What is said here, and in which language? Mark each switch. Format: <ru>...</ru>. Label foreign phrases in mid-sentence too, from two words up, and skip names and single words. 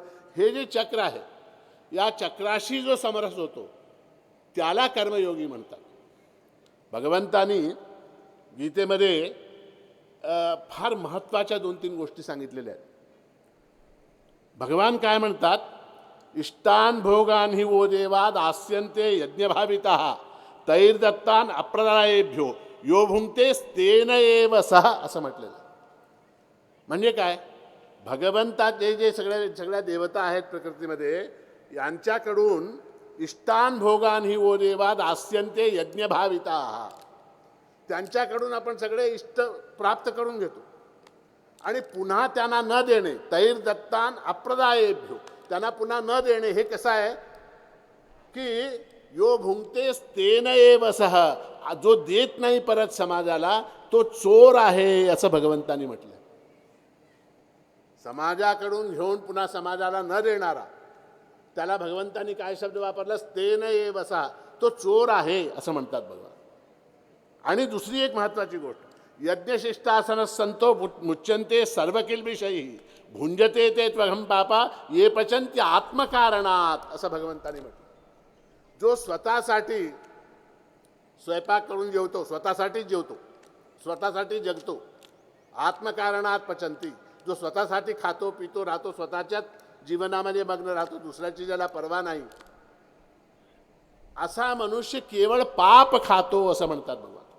<mr>हे जे चक्र आहे, या चक्राशी जो समरस होतो त्याला कर्मयोगी म्हणतात. भगवंतानी गीतेमध्ये फार महत्त्वाच्या 2-3 गोष्टी सांगितलेल्या आहेत. भगवान काय म्हणतात?</mr> <sa>इष्टान भोगान हि वो देवा दास्यन्ते यज्ञभाविताः तैर्दत्तान अप्रदायेभ्यो यो भुंक्ते तेन एव सह,</sa> <mr>असं म्हटलेलं. म्हणजे काय? भगवंताचे जे सगळ्या देवता आहेत प्रकृतीमध्ये, यांच्याकडून</mr> <sa>इष्टान भोगान हि वो देवा दास्यन्ते यज्ञभाविताः,</sa> <mr>त्यांच्याकडून आपण सगळे इष्ट प्राप्त करून घेतो, आणि पुन्हा त्यांना न देणे,</mr> <sa>तैर्दत्तान अप्रदायेभ्यो,</sa> <mr>त्यांना पुन्हा न देणे, हे कसं आहे की</mr> <sa>यो भुंक्ते तेन एव सह,</sa> <mr>जो देत नाही परत समाजाला तो चोर आहे, असं भगवंतांनी म्हटलं. समाजाकडून घेऊन पुन्हा समाजाला न देणारा, त्याला भगवंतांनी काय शब्द वापरला?</mr> <sa>तेन एव सह,</sa> <mr>तो चोर आहे असं म्हणतात भगवान. आणि दुसरी एक महत्त्वाची गोष्ट,</mr> <sa>यज्ञशिष्टासन संतो मुच्यन्ते सर्वकिल्बिषैः भुंजते ते त्वघं पापा ये पचन्त्य आत्मकारणात,</sa> <mr>असं भगवंतांनी म्हटलं. जो स्वतःसाठी स्वयंपाक करून जेवतो, स्वतःसाठीच जेवतो, स्वतःसाठी जगतो,</mr> <sa>आत्मकारणात पचंती,</sa> <mr>जो स्वतःसाठी खातो पितो राहतो, स्वतःच्याच जीवनामध्ये मग्न राहतो, दुसऱ्याची ज्याला पर्वा नाही, असा मनुष्य केवळ पाप खातो असं म्हणतात भगवान.</mr>